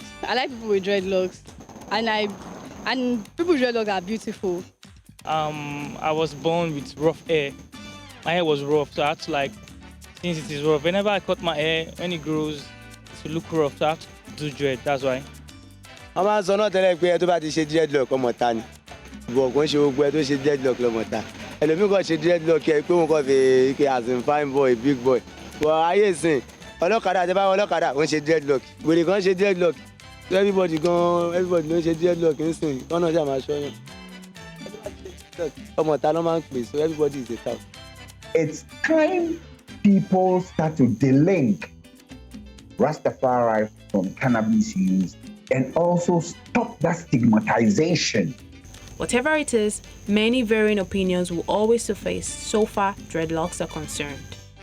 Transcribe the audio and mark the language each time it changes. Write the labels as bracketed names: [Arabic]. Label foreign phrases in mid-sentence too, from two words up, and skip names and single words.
[English] I like people with dreadlocks, and people with dreadlocks are beautiful. I was born with rough hair. My hair was rough, so I had to since it is rough, whenever I cut my hair, when it grows, it will look rough, so I have to do dread, that's why. [Yoruba] wọ́n máa ń sọ náà tẹ́lẹ̀ pé ẹ tó bá ti ṣe dreadlock ọmọ ta ni bọ̀ kò ń ṣe gbogbo ẹ tó ṣe dreadlock lọ́mọ ta ẹlòmíì kan ṣe dreadlock ẹ pé wọn kàn fi ike [English] as in fine boy big boy [Yoruba] wọ ayé ìsìn ọlọ́kadà àti báwọn ọlọ́kadà wọ́n ṣe dreadlock wèrè kan ṣe dreadlock [English] so everybody [Yoruba] ló ń ṣe dreadlock ń sìn kọ́nà ṣáà máa ṣọ́yàn ọmọ ta ló máa ń pè [English] so everybody is a town. It's time people start to delink Rastafari from cannabis use and also stop that stigmatization. Whatever it is, many varying opinions will always surface so far dreadlocks are concerned.